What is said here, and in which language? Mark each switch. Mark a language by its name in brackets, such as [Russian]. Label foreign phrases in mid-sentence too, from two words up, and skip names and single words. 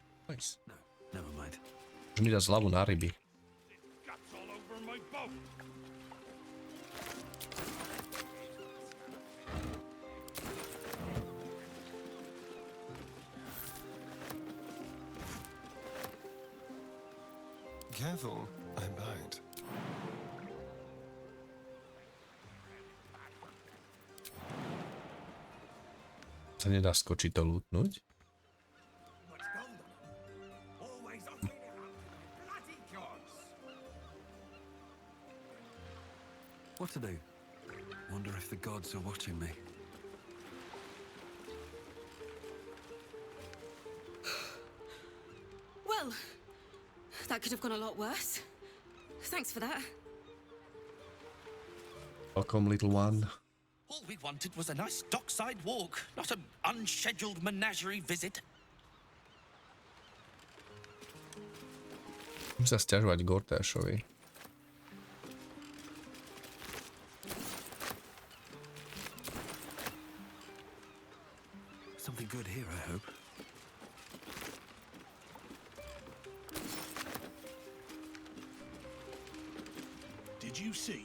[English] Nice. No, never mind. [Slovak] Už mi dá zľavu na ryby. [English] Careful, I'm bound. [Slovak] Sa nedá skočiť to lútnuť. [English] What to do? Wonder if the gods are watching me. Well, that could have gone a lot worse. Thanks for that. Welcome, little one. All we wanted was a nice dockside walk, not an unscheduled menagerie visit. [Slovak] Musím sa sťažovať Gortášovi. [English] Something good here, I hope. Did you see?